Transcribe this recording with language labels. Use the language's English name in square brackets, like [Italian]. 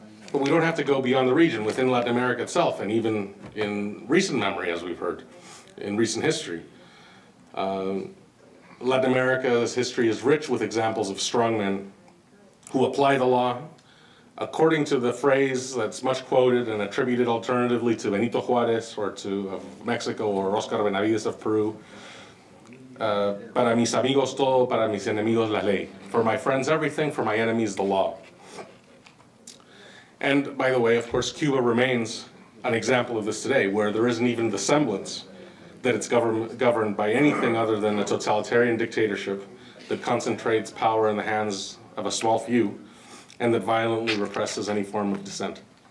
[English] But we don't have to go beyond the region. Within Latin America itself, and even in recent memory, as we've heard, in recent history, Latin America's history is rich with examples of strongmen who apply the law according to the phrase that's much quoted and attributed alternatively to Benito Juárez or to Mexico or Oscar Benavides of Peru. [Spanish] Para mis amigos todo, para mis enemigos la ley. [English] For my friends everything, for my enemies the law. And by the way, of course, Cuba remains an example of this today, where there isn't even the semblance that it's governed by anything other than a totalitarian dictatorship that concentrates power in the hands of a small few and that violently represses any form of dissent.